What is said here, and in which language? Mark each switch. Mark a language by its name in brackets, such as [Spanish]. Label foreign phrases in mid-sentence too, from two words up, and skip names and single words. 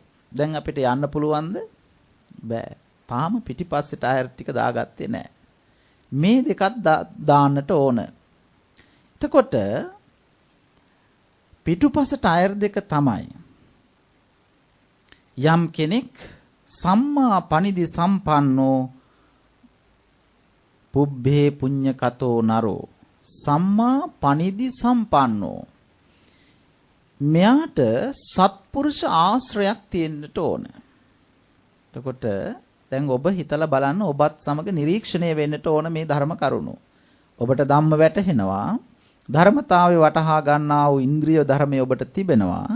[Sinhala] දැන් අපිට යන්න පුළුවන්ද? බෑ. තාම පිටිපස්සේ ටයර් ටික දාගත්තේ නැහැ. [Pali] මේ දෙකත් දාන්නට ඕන. එතකොට පිටුපස ටයර් දෙක තමයි යම් කෙනෙක් සම්මා පනිදි සම්පන්නෝ පුබ්බේ පුඤ්ඤකතෝ නරෝ සම්මා පනිදි සම්පන්නෝ මෙයාට සත්පුරුෂ ආශ්‍රයක් තියෙන්නට ඕන. [Sinhala] එතකොට දැන් ඔබ හිතලා බලන්න ඔබත් සමග නිරීක්ෂණය වෙන්නට ඕන මේ ධර්ම කරුණු. ඔබට ධම්ම වැටහෙනවා. ධර්මතාවය වටහා ගන්නා වූ ඉන්ද්‍රිය ධර්මයේ ඔබට තිබෙනවා.